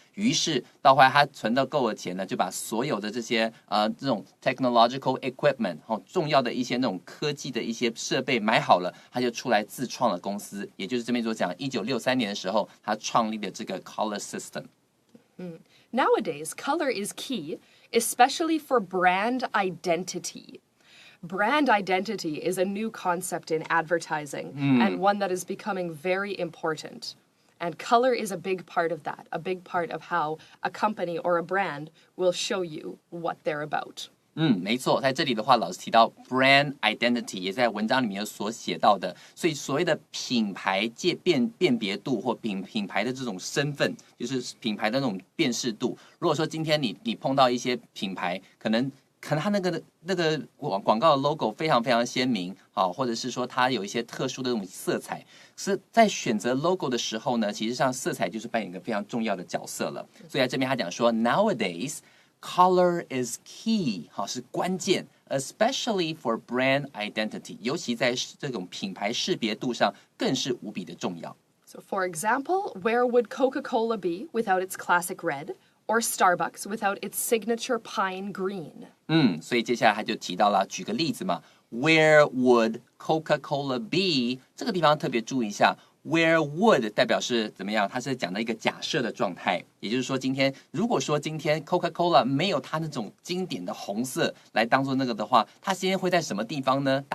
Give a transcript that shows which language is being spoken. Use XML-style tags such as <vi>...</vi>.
<zh>于是到后来他存到够了钱呢，就把所有的这些这种</zh> <en>technological equipment</en> <zh>重要的一些那种科技的一些设备买好了，他就出来自创了公司，也就是这边所讲1963年的时候，他创立的这个 color system。Nowadays,</zh> <en>color is key, especially for brand identity.Brand identity is a new concept in advertising and one that is becoming very important. And color is a big part of that, a big part of how a company or a brand will show you what they're about.</en> <zh>没错，在这里的话，老师提到 brand identity 也在文章里面有所写到的，所以所谓的品牌辨别度或品牌的这种身份，就是品牌的那种辨识度。如果说今天你碰到一些品牌，可能它那个广告的 logo 非常非常鲜明，或者是说它有一些特殊的这种色彩，是在选择 logo 的时候呢，其实上色彩就是扮演一个非常重要的角色了。所以在这边他讲说</zh> <en>nowadays color is key，</en> <zh>是关键</zh> <en>especially for brand identity，</en> <zh>尤其在这种品牌识别度上更是无比的重要。</zh> <en>So for example, where would Coca-Cola be without its classic red?Or Starbucks without its signature pine green.</en> <zh>所以接下来他就提到了，举个例子嘛 ，</zh> <en>Where would Coca-Cola be？</en> <zh>这个地方特别注意一下 ，</zh> <en>Where would</en> <zh>代表是怎么样？它是讲的一个假设的状态，也就是说，如果说今天 Coca-Cola 没有它那种经典的红色来当做那个的话，它今天会在什么地方呢？</zh>